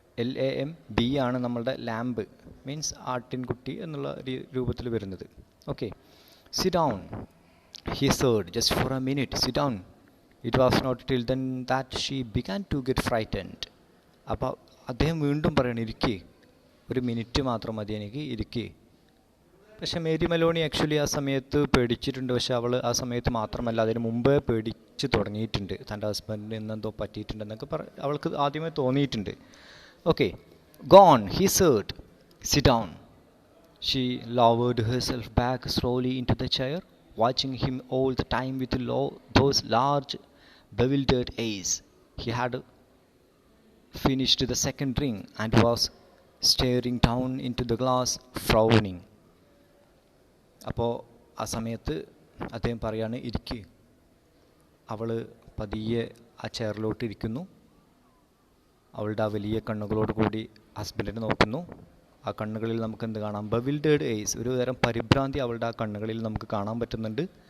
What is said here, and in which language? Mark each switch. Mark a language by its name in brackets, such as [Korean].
[Malayalam] LAMB ആണ് നമ്മളുടെ lamp means ആട്ടിൻകുട്ടി എന്നുള്ള രൂപത്തിൽ വരുന്നത്. [English] Sit down, he said, just for a minute, sit down. It was not till then that she began to get frightened. [Malayalam] അപ്പോൾ അദ്ദേഹം വീണ്ടും പറയണം, ഇരിക്കേ, ഒരു മിനിറ്റ് മാത്രം മതി, എനിക്ക് ഇരിക്കേ. പക്ഷേ മേരി മെലോണി ആക്ച്വലി ആ സമയത്ത് പേടിച്ചിട്ടുണ്ട്. പക്ഷെ അവൾ ആ സമയത്ത് മാത്രമല്ല, അതിന് മുമ്പേ പേടിച്ച് തുടങ്ങിയിട്ടുണ്ട്. തൻ്റെ ഹസ്ബൻഡിന് ഇന്നെന്തോ പറ്റിയിട്ടുണ്ടെന്നൊക്കെ അവൾക്ക് ആദ്യമേ തോന്നിയിട്ടുണ്ട്. [English] Okay, go on, he said. Sit down. She lowered herself back slowly into the chair, watching him all the time with those large, bewildered eyes. He had finished the second drink and was staring down into the glass, frowning. [Malayalam] അപ്പോൾ ആ സമയത്ത് അദ്ദേഹം പറയാണ് ഇരിക്ക്. അവൾ പതിയെ ആ ചെയറിലോട്ട് ഇരിക്കുന്നു. അവളുടെ ആ വലിയ കണ്ണുകളോട് കൂടി ഹസ്ബൻഡിനെ നോക്കുന്നു. ആ കണ്ണുകളിൽ നമുക്ക് എന്ത് കാണാം? ബവിൽഡേഡ് ഐസ്, ഒരു തരം പരിഭ്രാന്തി അവളുടെ ആ കണ്ണുകളിൽ നമുക്ക് കാണാൻ പറ്റുന്നുണ്ട്.